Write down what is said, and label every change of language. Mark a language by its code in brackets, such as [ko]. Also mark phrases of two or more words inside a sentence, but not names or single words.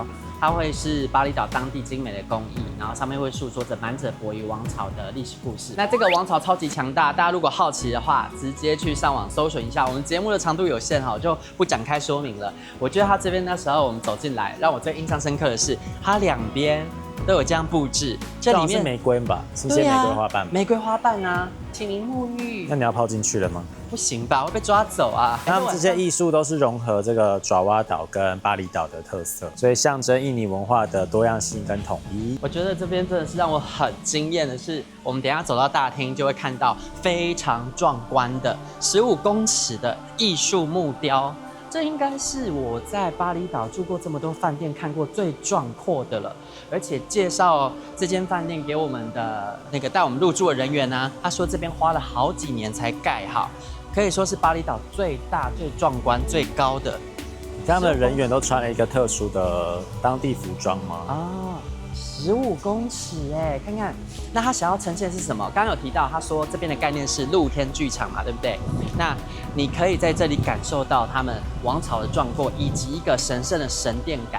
[zh] 它會是巴厘島當地精美的工藝，然後上面會訴說着满者伯夷王朝的歷史故事。那這個王朝超級強大，大家如果好奇的話，直接去上網搜尋一下。我們節目的長度有限，我就不展開說明了。我覺得它這邊那時候我們走進來，讓我最印象深刻的是，它兩邊都有這樣布置。這裡面是玫瑰吧？是些玫瑰花瓣。玫瑰花瓣啊，請您沐浴。那你要泡進去了嗎？不行吧，會被抓走啊！他們這些藝術都是融合這個爪哇島跟巴厘島的特色，所以象徵印尼文化的多樣性跟統一。我覺得這邊真的是讓我很驚豔的是，我們等一下走到大廳就會看到非常壯觀的15公尺的藝術木雕。這應該是我在巴厘島住過這麼多飯店看過最壯闊的了。而且介紹這間飯店給我們的那個帶我們入住的人員呢，他說這邊花了好幾年才蓋好，可以說是巴厘島最大、最壯觀、最高的。他們的人員都穿了一個特殊的当地服裝嗎？啊，15公尺哎，看看。那他想要呈現的是什麼？剛剛有提到，他說這邊的概念是露天劇场嘛，對不对？那你可以在這裡感受到他们王朝的壯闊，以及一個神聖的神殿感。